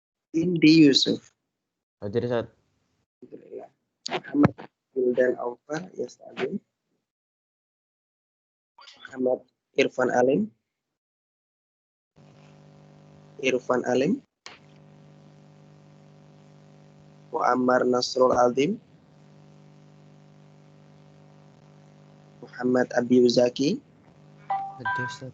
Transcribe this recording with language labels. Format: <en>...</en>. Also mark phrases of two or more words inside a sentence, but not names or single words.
<id>Indi Yusuf. Hadir Ustaz. Alhamdulillah. Muhammad Wildan Aufar Yasta'din. Muhammad Irfan Alim. Irfan Alim. Muammar Nasrul Azim. Muhammad Abi Uzaki. Hadir Ustaz.</id>